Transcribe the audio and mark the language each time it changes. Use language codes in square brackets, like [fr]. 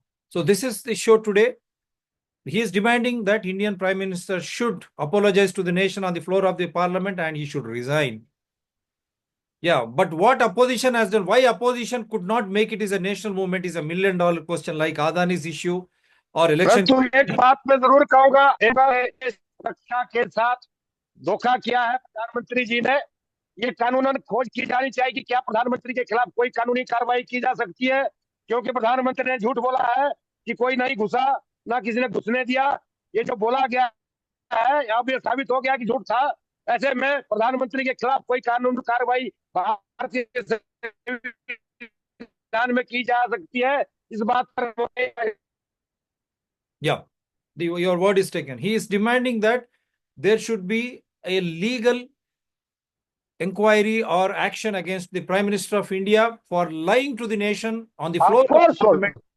[en] So this is the show today. He is demanding that Indian Prime Minister should apologize to the nation on the floor of the parliament and he should resign. Yeah, but what opposition has done, why opposition could not make it is a national movement is a $1 million question, like Adani's issue or election. [hi] परंतु एक बात मैं जरूर कहूंगा, इस रक्षा के साथ धोखा किया है प्रधानमंत्री जी ने. ये कानूनन खोज की जानी चाहिए कि क्या प्रधानमंत्री के खिलाफ कोई कानूनी कार्रवाई की जा सकती है, क्योंकि प्रधानमंत्री ने झूठ बोला है कि कोई नहीं घुसा, ना किसी ने घुसने दिया. ये जो बोला गया है अब ये साबित हो गया कि झूठ था. ऐसे में प्रधानमंत्री के खिलाफ कोई कानूनी कार्रवाई भारतीय संविधान में की जा सकती है, इस बात पर. [en] Yeah, your word is taken. He is demanding that there should be a legal inquiry or action against the Prime Minister of India for lying to the nation on the floor Of course, Parliament.